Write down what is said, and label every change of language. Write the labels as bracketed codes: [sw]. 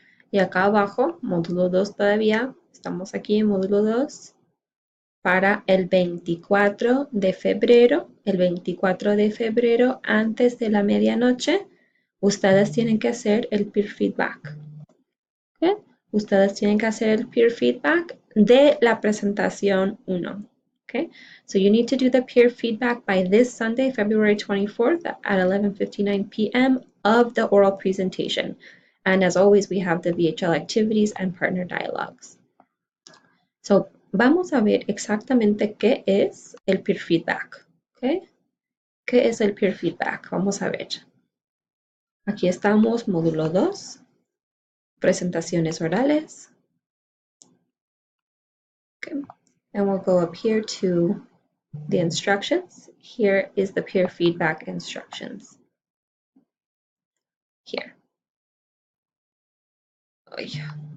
[es] Y acá abajo, módulo 2 todavía, estamos aquí en módulo 2 para el 24 de febrero. El 24 de febrero, antes de la medianoche, ustedes tienen que hacer el peer feedback. ¿Okay? Ustedes tienen que hacer el peer feedback de la presentación 1. Okay? [en] So you need to do the peer feedback by this Sunday, February 24th at 11:59 p.m. of the oral presentation. And as always, we have the VHL activities and partner dialogues. [es] So vamos a ver exactamente qué es el peer feedback. Okay? ¿Qué es el peer feedback? Vamos a ver. Aquí estamos, módulo 2, presentaciones orales. Okay. [en] And we'll go up here to the instructions. Here is the peer feedback instructions. Here. Oh, yeah.